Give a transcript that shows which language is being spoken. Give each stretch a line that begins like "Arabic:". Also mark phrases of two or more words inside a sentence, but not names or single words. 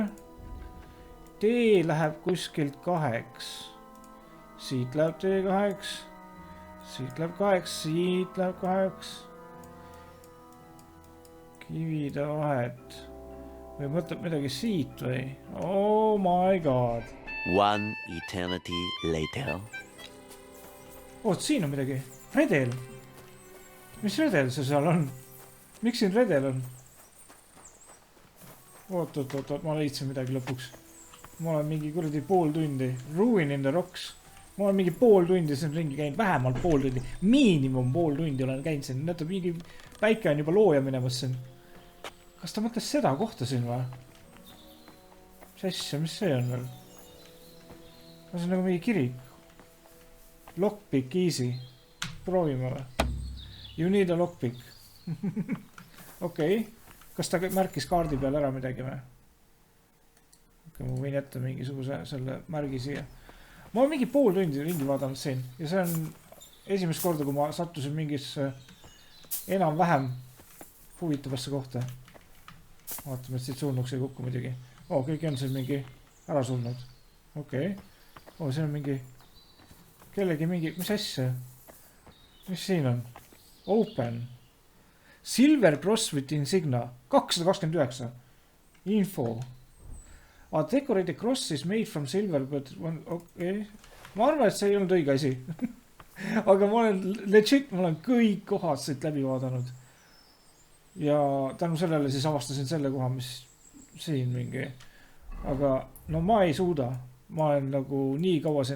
Estonian: T läheb kuskilt 2. Siit läheb T2. Siit läheb 2. Siit läheb 2. Kivide vahet. Või mõtleb midagi siit või?
English: Oh my god. One eternity later.
Estonian: Oot, siin on midagi. Redel. Mis redel see seal on? Miks siin redel on? Oot, ma leidsin midagi lõpuks. Ma olen mingi kuradi pool tundi.
English: Ruin in the rocks.
Estonian: Ma olen mingi pool tundi siin ringi käinud. Vähemalt pool tundi. Miinimum pool tundi olen käinud siin. Näetab mingi päike on juba looja minemas siin. Kas ta mõtles seda kohta siin või? Mis asja, mis see on veel? See on nagu mingi kirik.
English: Lockpick easy.
Estonian: Proovime või?
English: You need a lockpick. Okei.
Estonian: Kas ta märkis kaardi peal ära midagi või? Okei, ma võin jätta mingisuguse selle märgi siia. Ma olen mingi pool tundi ringi vaadanud siin. Ja see on esimest korda, kui ma sattusin mingisse enam-vähem huvitavasse kohta. Vaatame, et siit surnuks ei kukku midagi. Kõik on siin mingi ära surnud. Okei. See on mingi... Kellegi mingi... Mis asja? Mis siin on?
English: Open. Silver cross with insignia. 229. Info. A decorated cross is made from silver, but... Okay.
Estonian: Ma arvan, et see ei olnud õige asi. Aga ma olen kõik kohad siit läbi vaadanud. Ja tänu sellele siis avastasin selle koha, mis siin mingi. Aga no ma ei suuda. Ma olen nagu nii kaua siin...